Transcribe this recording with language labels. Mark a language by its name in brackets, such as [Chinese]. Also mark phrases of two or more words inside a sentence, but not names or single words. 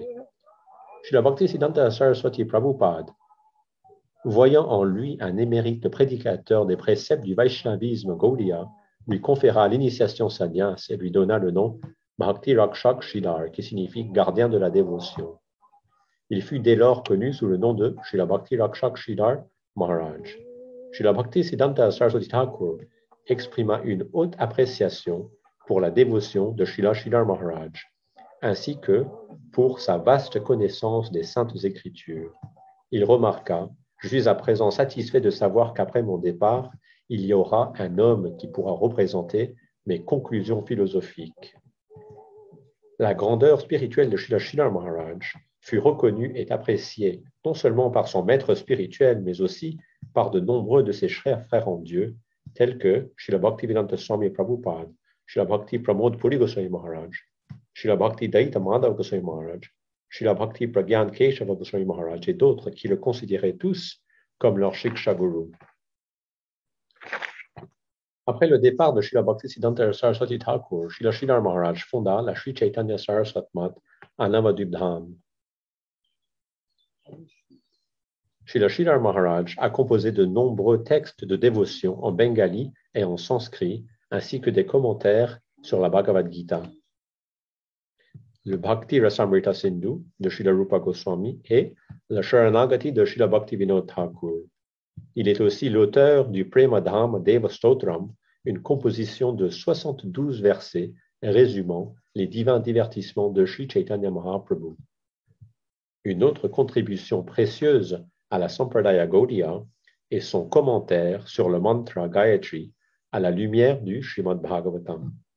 [French] Srila Bhaktisiddhanta Saraswati Prabhupada, voyant en lui un émérite prédicateur des préceptes du Vaishnavisme Gaudiya, lui conféra l'initiation sannyas et lui donna le nom Bhakti Rakshak Sridhar, qui signifie gardien de la dévotion. Il fut dès lors connu sous le nom de Srila Bhakti Rakshak Sridhar Maharaj. Srila Bhaktisiddhanta Saraswati Thakur exprima une haute appréciation pour la dévotion de Srila Sridhar Maharaj, ainsi que pour sa vaste connaissance des Saintes Écritures. Il remarqua: « Je suis à présent satisfait de savoir qu'après mon départ, il y aura un homme qui pourra représenter mes conclusions philosophiques. » La grandeur spirituelle de Srila Sridhar Maharaj fut reconnue et appréciée non seulement par son maître spirituel, mais aussi par de nombreux de ses frères en Dieu, tels que Srila Bhaktivedanta Swami Prabhupada, Srila Bhakti Pramod Puri Goswami Maharaj, Srila Bhakti Daita Madhav Goswami Maharaj, Srila Bhakti Pragyan Keshava Goswami Maharaj et d'autres qui le considéraient tous comme leur Shiksha Guru. Après le départ de Srila Bhaktisiddhanta Saraswati Thakur, Srila Sridhar Maharaj fonda la Sri Chaitanya Saraswat Math à Navadvip Dham. Srila Sridhar Maharaj a composé de nombreux textes de dévotion en bengali et en sanskrit, ainsi que des commentaires sur la Bhagavad Gita, le Bhakti Rasamrita Sindhu de Srila Rupa Goswami et la Sharanagati de Srila Bhaktivinoda Thakur. Il est aussi l'auteur du Premadham Deva Stotram, une composition de 72 versets résumant les divins divertissements de Sri Chaitanya Mahaprabhu. Une autre contribution précieuse à la Sampradaya Gaudiya est son commentaire sur le mantra Gayatri à la lumière du Srimad Bhagavatam.